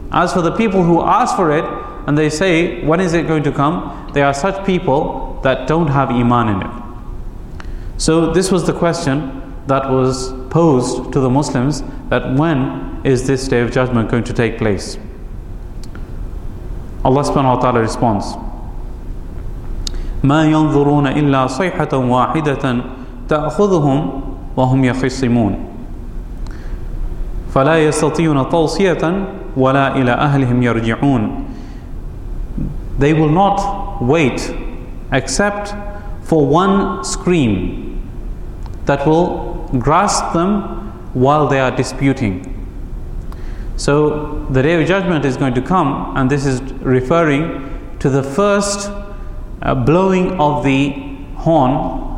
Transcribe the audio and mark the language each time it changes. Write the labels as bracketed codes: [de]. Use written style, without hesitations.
[en] As for the people who ask for it, and they say, when is it going to come? They are such people that don't have iman in it. So this was the question that was posed to the Muslims, that when is this Day of Judgment going to take place? [ar] Allah subhanahu wa ta'ala responds, مَا يَنظُرُونَ إِلَّا صَيْحَةً وَاحِدَةً تَأْخُذُهُمْ وَهُمْ يَخِصِّمُونَ فَلَا يَسْتَطِيُونَ تَوْصِيَةً وَلَا إِلَىٰ أَهْلِهِمْ يَرْجِعُونَ. [en] They will not wait except for one scream that will grasp them while they are disputing. So the Day of Judgment is going to come, and this is referring to the first blowing of the horn.